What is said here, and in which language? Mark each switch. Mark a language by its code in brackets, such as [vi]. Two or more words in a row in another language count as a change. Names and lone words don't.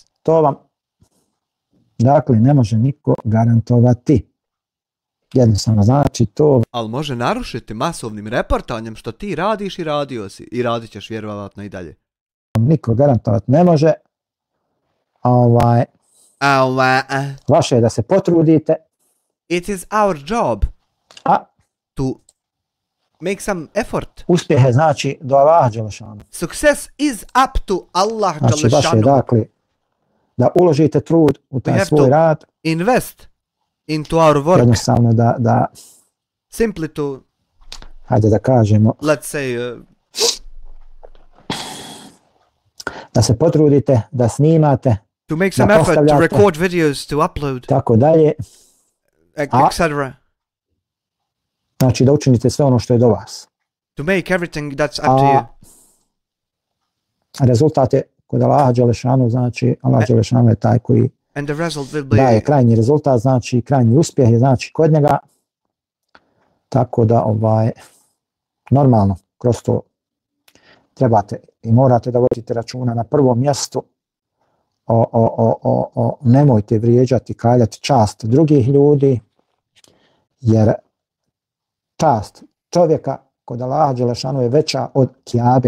[bs] To vam, dakle, ne može niko garantovati. Jednostavno znači to. Ali može narušiti masovnim reportanjem što ti radiš i radio si. I radit ćeš vjerovatno i dalje. Niko garantovati ne može. Vaše je da se potrudite. [en] It is our job. To make some effort. [bs] Uspjeh je znači do [ar] الله جل شأنه. [en] Success is up to [ar] الله جل شأنه. [bs] Znači vaše je dakle da uložite trud u taj svoj rad. [en] Invest into our work. [bs] Jednostavno da [en] simply to, [bs] hajde da kažemo, [en] let's say, [bs] da se potrudite, da snimate, [en] to make some effort to record videos, to upload, [bs] tako dalje, [en] etc. [bs] Znači da učinite sve ono što je do vas. [en] To make everything that's up to you. [bs] Rezultat je kod [ar] الله جل شأنه, [bs] znači [ar] الله جل شأنه [bs] je taj koji daje krajnji rezultat, znači krajnji uspjeh je znači kod njega. Tako da normalno kroz to trebate i morate da vodite računa na prvom mjestu nemojte vrijeđati, kaljati čast drugih ljudi, jer čast čovjeka kod [ar] الله جل شأنه [bs] je veća od Kjabe.